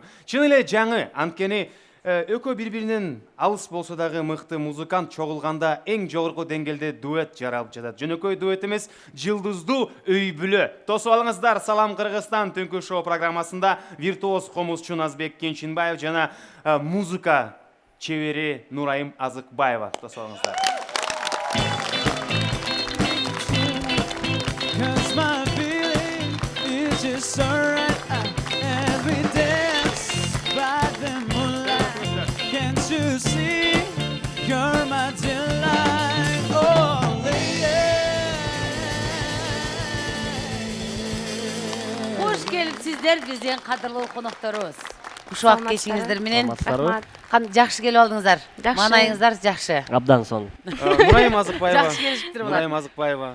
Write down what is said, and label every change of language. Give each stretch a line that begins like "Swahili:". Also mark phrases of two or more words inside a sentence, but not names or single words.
Kyrgyz: Чын эле жаңы, анткени экөө бири-биринен алыс болсо дагы мыкты музыкант чогулганда эң жогорку деңгээлде дуэт жаралып жатат. Жөнөкөй дуэт эмес, жылдыздуу үй бүлө. Тосуп алыңыздар, Салам Кыргызстан түнкү шоу программасында виртуоз комузчу Назбек Кенчинбаев жана музыка чебери Нурайым Азыкбаева. Тосуп алыңыздар.
English: Cause my feeling is just so right as we dance by the moonlight. Can't you see you're my delight? Oh, lady.
Kyrgyz: Кош келипсиздер биздин кадырлуу конокторубуз. Ушак кешиңиздер менен. Жакшы келип алдыңыздар. Маанайыңыздар жакшы. Абдан сон. Нурайым Азыкбаева. Жакшы келишиптир булар. Нурайым Азыкбаева.